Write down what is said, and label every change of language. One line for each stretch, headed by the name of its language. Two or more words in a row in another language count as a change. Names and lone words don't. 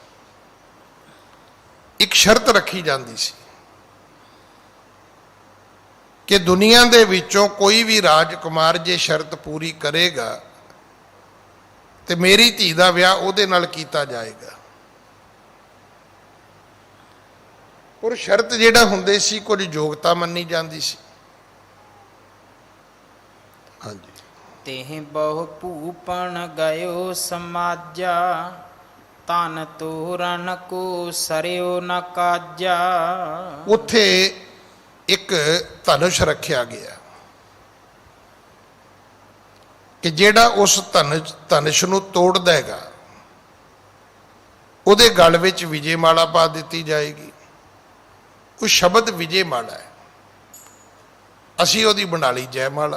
Punjabi: ਇੱਕ ਸ਼ਰਤ ਰੱਖੀ ਜਾਂਦੀ ਸੀ ਕਿ ਦੁਨੀਆ ਦੇ ਵਿੱਚੋਂ ਕੋਈ ਵੀ ਰਾਜਕੁਮਾਰ ਜੇ ਸ਼ਰਤ ਪੂਰੀ ਕਰੇਗਾ ਤੇ ਮੇਰੀ ਧੀ ਦਾ ਵਿਆਹ ਉਹਦੇ ਨਾਲ ਕੀਤਾ ਜਾਏਗਾ। ਪਰ ਸ਼ਰਤ ਜਿਹੜਾ ਹੁੰਦੇ ਸੀ, ਕੁਝ ਯੋਗਤਾ ਮੰਨੀ ਜਾਂਦੀ ਸੀ। ਹਾਂਜੀ।
Awadhi: तेह बहु भूपन गयो समाजा, तन तोरण को सरयो न काजा।
Punjabi: ਉੱਥੇ ਇੱਕ ਧਨੁਸ਼ ਰੱਖਿਆ ਗਿਆ ਕਿ ਜਿਹੜਾ ਉਸ ਧਨੁਸ਼ ਨੂੰ ਤੋੜਦਾ ਹੈਗਾ ਉਹਦੇ ਗਲ ਵਿੱਚ ਵਿਜੇ ਮਾਲਾ ਪਾ ਦਿੱਤੀ ਜਾਏਗੀ। ਉਹ ਸ਼ਬਦ ਵਿਜੇ ਮਾਲਾ ਹੈ, ਅਸੀਂ ਉਹਦੀ ਬਣਾ ਲਈ ਜੈ ਮਾਲਾ।